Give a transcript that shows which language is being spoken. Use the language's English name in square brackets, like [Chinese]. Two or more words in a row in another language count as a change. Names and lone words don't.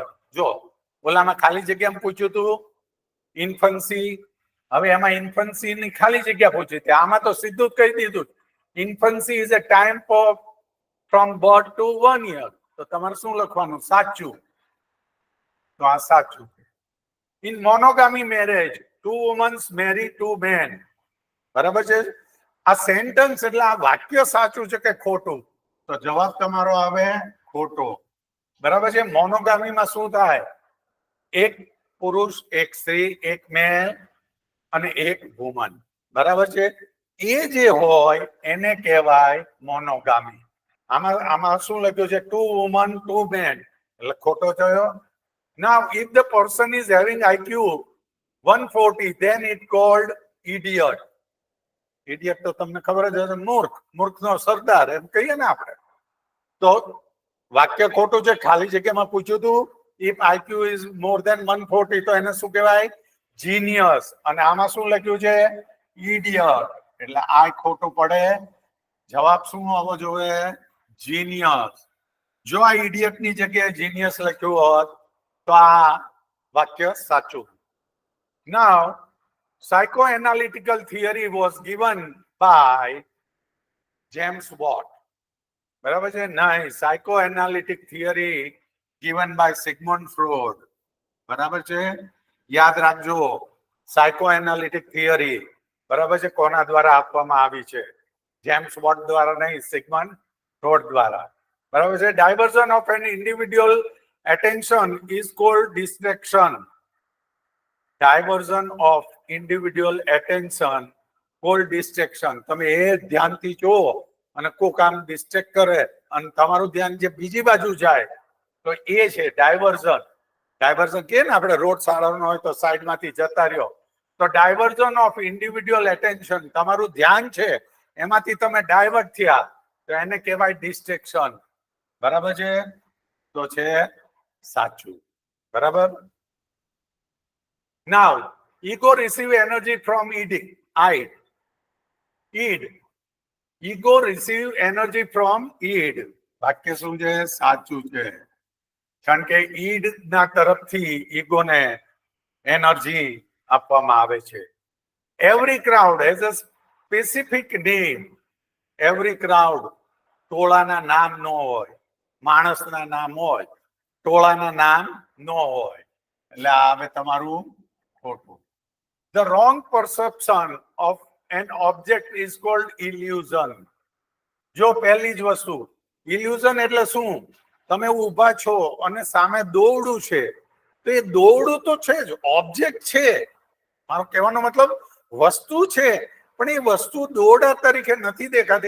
[Gujarati] જો ઓલામાં ખાલી જગ્યામાં પૂછ્યું હતું ઇન્ફન્સી, હવે એમાં ઇન્ફન્સી ની ખાલી જગ્યા પૂછી હતી. આમાં તો સીધું જ કહી દીધું, [English] infancy is a time from birth to 1 year. [Gujarati] તો તમારે શું લખવાનું? સાચું. તો આ સાચું. [English] in monogamy marriage 2 women marry 2 men. [Gujarati] બરાબર છે. આ સેન્ટન્સ એટલે આ વાક્ય સાચું છે કે ખોટું? તો જવાબ તમારો આવે ખોટો. બરાબર છે. મોનોગામીમાં શું થાય? એક પુરુષ, એક સ્ત્રી, એક મેલ અને એક વુમન. બરાબર છે. એ જે હોય એને કહેવાય મોનોગામી. આમાં શું લખ્યું છે? 2 વુમન 2 મેન, એટલે ખોટો થયો. [English] Now if the person is having IQ 140, then it called idiot. [Gujarati] Idiot તો તમને ખબર જ હશે, મૂર્ખનો સરદાર એમ કહીએ ને આપણે. તો વાક્ય ખોટું છે. ખાલી જગ્યામાં પૂછ્યું હતું [English] if IQ is more than 140 [Gujarati] તો એને શું કહેવાય? જીનિયસ. અને આમાં શું લખ્યું છે? ઇડિયટ. એટલે આ ખોટું પડે. જવાબ શું આવવો જોઈએ? જીનિયસ. જો આ ઇડિયટ ની જગ્યાએ જીનિયસ લખ્યું હોત તો આ વાક્ય સાચું. [English] Now psychoanalytical theory was given by James Watt. [Gujarati] બરાબર છે? નહીં, [English] psychoanalytic theory given by Sigmund Freud. [Gujarati] બરાબર છે? યાદ રાખજો, [English] psychoanalytic theory [Gujarati] બરાબર છે કોના દ્વારા આપવામાં આવી છે? જેમ્સ વોટ દ્વારા નહીં, સિગમન્ડ ફ્રોઇડ દ્વારા. બરાબર છે? [English] diversion of an individual attention is called distraction. Diversion of individual attention called distraction. [Gujarati] તમે એ ધ્યાનથી જો અને કોઈ કામ ડિસ્ટ્રેક્ટ કરે અને તમારું ધ્યાન જે બીજી બાજુ જાય તો એ છે ડાયવર્ઝન. ડાયવર્ઝન કે ને આપણે રોડ સાળવાનો હોય તો સાઈડમાંથી જતા રહ્યો, તો [English] diversion of individual attention, [Gujarati] તમારું ધ્યાન છે એમાંથી તમે ડાયવર્ટ થયા તો એને કહેવાય ડિસ્ટ્રેક્શન. બરાબર છે? તો છે સાચું. બરાબર. [English] Now ego receive energy from id. Ego receive energy from id. [Gujarati] વાક્ય શું છે? સાચું છે. કારણ કે ઈડ ના તરફથી ઈગોને એનર્જી આપવામાં આવે છે. [English] every crowd has a specific name. every crowd, [Gujarati] ટોળાના નામ ન હોય, માણસના નામ હોય, ટોળાના નામ ન હોય. એટલે આ હવે તમારું ખોટું. [English] The wrong perception of an object is called illusion. [Gujarati] જો પહેલી જ વસ્તુ, illusion એટલે શું? તમે ઊભા છો અને સામે દોરડું છે, તો એ દોરડું તો છે જ, ઓબ્જેક્ટ છે. મારો કહેવાનો મતલબ વસ્તુ છે, પણ એ વસ્તુ દોરડા તરીકે નથી દેખાતી.